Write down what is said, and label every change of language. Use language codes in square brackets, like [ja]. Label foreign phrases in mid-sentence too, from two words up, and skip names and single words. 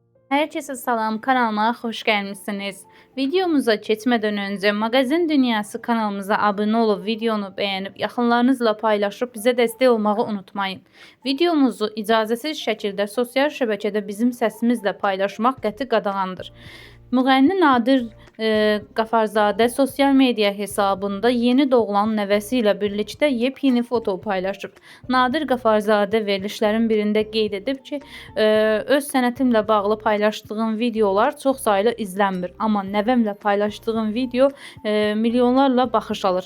[tr] Herkese salam, kanalıma hoş gelmişsiniz. Videomuza geçmeden önce Magazin Dünyası kanalımıza abone olup videonu beğenip yakınlarınızla paylaşıp bize destek olmayı unutmayın. [az] Videomuzu icazəsiz şəkildə sosial şəbəkədə bizim səsimizlə paylaşmaq qəti qadağandır. Müğənni Nadir Qafarzadə sosial media hesabında yeni doğulan nəvəsi ilə birlikdə yepyeni foto paylaşıb. Nadir Qafarzadə verilişlərin birində qeyd edib ki, öz sənətimlə bağlı paylaşdığım videolar çox saylı izlənmir, amma nəvəmlə paylaşdığım video milyonlarla baxış alır.